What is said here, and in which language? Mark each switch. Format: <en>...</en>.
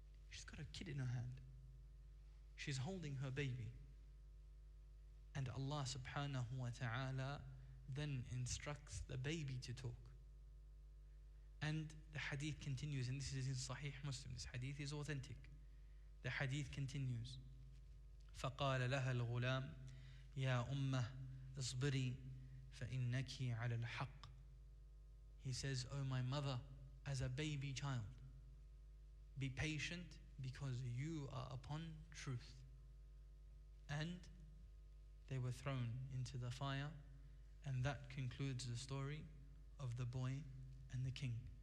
<en>She's got a kid in her hand. She's holding her baby. And Allah subhanahu wa ta'ala then instructs the baby to talk. And the hadith continues, and this is in Sahih Muslim. This hadith is authentic. The hadith continues.</en> <ar>فقال لها الغلام يا أمه اصبري فإنك على الحق.</ar> <en>He says, "Oh my mother, as a baby child, be patient because you are upon truth." And they were thrown into the fire, and that concludes the story of the boy and the king.</en>